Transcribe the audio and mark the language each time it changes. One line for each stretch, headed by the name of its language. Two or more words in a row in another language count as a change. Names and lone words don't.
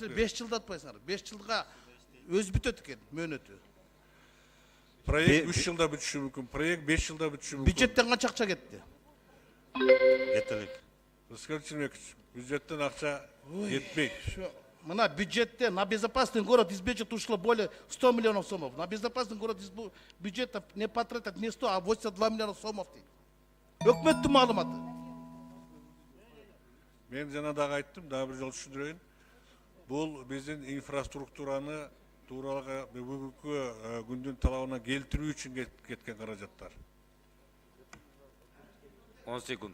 Kyrgyz: Силер 5 жылда атпайсыңар. 5 жылга өз бүтөт экен мөөнөтү. Проект 3 жылда бүтүшү мүмкүн. Проект 5 жылда бүтүшү мүмкүн. Бюджеттен канча акча кетти? Жетелик. Рыскелди Чынбекович, бюджеттен акча жетпейт. Мына бюджетте
Russian: на безопасный город из бюджета ушло более 100 миллионов сомов. На безопасный город из бюджета не потратят не 100, а 82 миллиона сомов.
Kyrgyz: Өкмөттүн маалыматы. Мен жана дагы айттым, дагы бир жолу түшүндүрөйүн. Бул биздин инфраструктураны тууралга бүгүнкү күндүн талабына келтирүү үчүн кеткен каражаттар. 10 секунд.